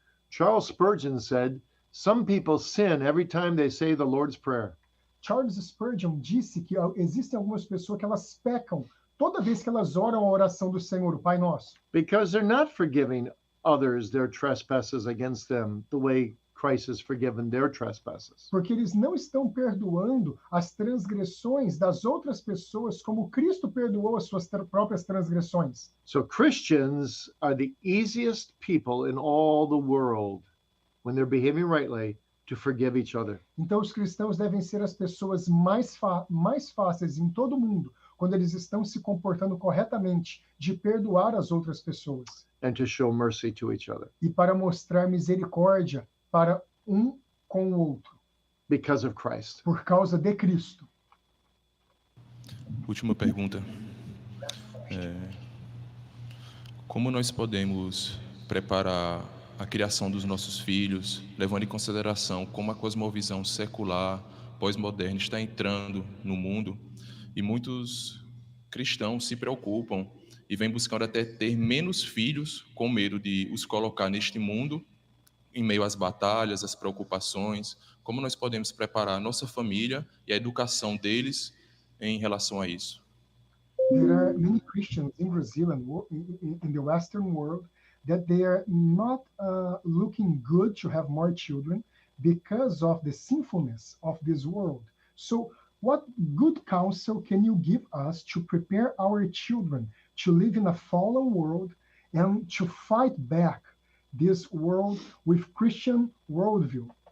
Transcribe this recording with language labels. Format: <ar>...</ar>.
<en>Charles Spurgeon said, some people sin every time they say the Lord's Prayer.</en> <pt>Charles Spurgeon disse que existem algumas pessoas que elas pecam toda vez que elas oram a oração do Senhor, o Pai Nosso.</pt> <en>Because they're not forgiving others their trespasses against them the way Christ has forgiven their trespasses.</en> <pt>Porque eles não estão perdoando as transgressões das outras pessoas como Cristo perdoou as suas próprias transgressões.</pt> <en>So Christians are the easiest people in all the world when they're behaving rightly to forgive each other.</en> <pt>Então os cristãos devem ser as pessoas mais fáceis em todo o mundo quando eles estão se comportando corretamente de perdoar as outras pessoas</pt> <en>And to show mercy to each other</en> <pt>e para mostrar misericórdia para um com o outro,</pt> <en>because of Christ.</en> <pt>por causa de Cristo. Última pergunta. Como nós podemos preparar a criação dos nossos filhos, levando em consideração como a cosmovisão secular, pós-moderna está entrando no mundo e muitos cristãos se preocupam e vêm buscando até ter menos filhos com medo de os colocar neste mundo em meio às batalhas, às preocupações. Como nós podemos preparar a nossa família e a educação deles em relação a isso?</pt> <en>There are many Christians in Brazil and in the Western world that they are not looking good to have more children because of the sinfulness of this world. So what good counsel can you give us to prepare our children to live in a fallen world and to fight back this world with Christian worldview?</en>